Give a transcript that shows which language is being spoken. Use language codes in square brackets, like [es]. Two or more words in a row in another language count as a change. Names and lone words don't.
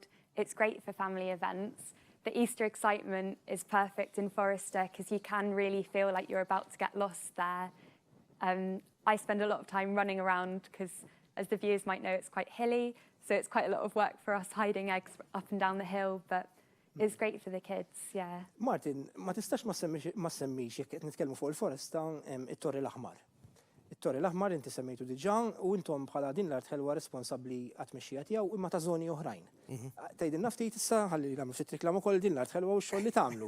[en] It's great for family events. The Easter excitement is perfect in Forrester because you can really feel like you're about to get lost there. I spend a lot of time running around because, as the viewers might know, it's quite hilly. So it's quite a lot of work for us hiding eggs up and down the hill, but it's great for the kids, yeah. [mt] Martin, ma tistax ma semmix jekk qed nitkellmu fuq il-Foresta it-Torri l-Aħmar. it-Torri l-Aħmar inti semmejtu diġà u intom bħala din l-art ħelwa responsabbli għat-tmexxija tiegħu imma ta' żoni oħrajn. Tgħidilna ftit issa ħalli nagħmlu ftit reklam ukoll din l-art ħelwa u x-xogħol li tagħmlu.